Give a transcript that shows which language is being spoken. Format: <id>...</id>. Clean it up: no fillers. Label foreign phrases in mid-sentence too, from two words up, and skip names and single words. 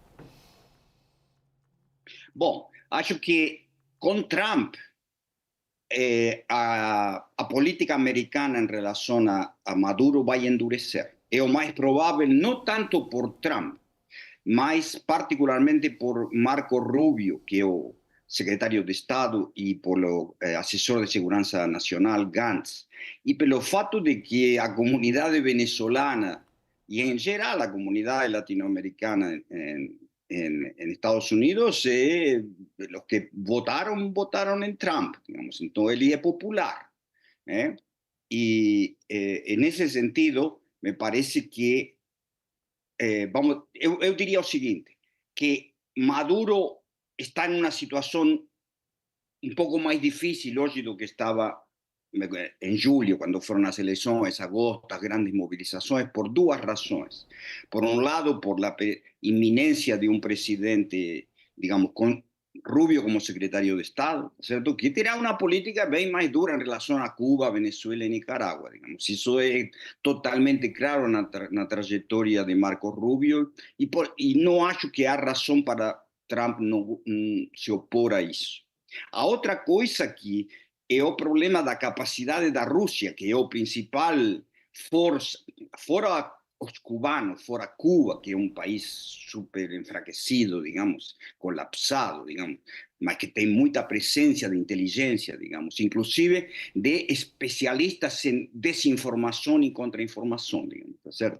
<pt>Bom, acho que com Trump, a política americana em relação a Maduro vai endurecer. É o mais provável, não tanto por Trump, mas particularmente por Marco Rubio, que é o secretario de Estado,</pt> <es>y por lo asesor de Seguridad Nacional, Gantz, y</es> <pt>pelo fato de que a</pt> <es>comunidad venezolana y en general la comunidad latinoamericana en Estados Unidos, los que votaron en Trump, digamos, entonces él es popular. Y en ese sentido, me parece que, yo diría lo siguiente, que Maduro está en una situación un poco más difícil hoy de lo que estaba</es> <pt>em julho, quando foram as eleições, agosto, as grandes mobilizações, por duas razões. Por um lado, por a iminência de um presidente, digamos, com Rubio como secretario de Estado, ¿cierto?</pt> <es>Que terá una política bien más dura en relación a Cuba, Venezuela y Nicaragua, digamos. Eso es totalmente claro en la trayectoria de Marco Rubio y no</es> <pt>acho que há</pt> <es>razón para Trump no se</es> <pt>opor a isso. A outra coisa que é o problema da capacidade da Rússia, que é o principal força, fora os cubanos, fora Cuba, que é um país super enfraquecido, digamos, colapsado, digamos, mas que tem muita presença de inteligência, digamos, inclusive de especialistas em desinformação e contra-informação, digamos, tá certo?</pt>